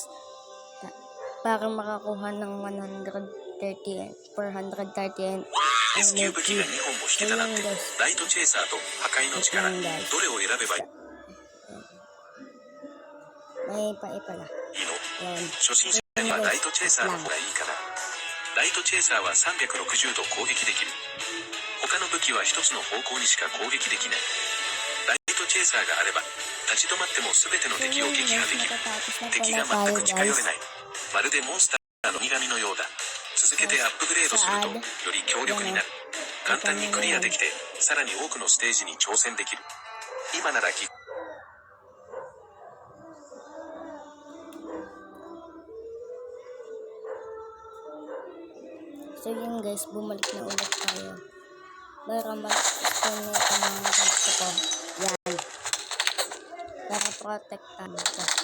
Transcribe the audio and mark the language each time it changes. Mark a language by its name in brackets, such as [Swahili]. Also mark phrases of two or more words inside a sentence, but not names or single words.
[Filipino] Para makakuha ng 430 energy. So yun guys. May pala. Yan. [Japanese] ライトチェイサーは360度攻撃できる。他の武器は一つの方向にしか攻撃できない。ライトチェイサーがあれば、立ち止まっても全ての敵を撃破できる。敵が全く近寄れない。まるでモンスターの苦みのようだ。続けてアップグレードすると、より強力になる。簡単にクリアできて、さらに多くのステージに挑戦できる。今なら [Filipino] So yun guys, bumalik na ulit tayo. Para mag-spin na ito mga gusto ko. Yan. Para protektan ito.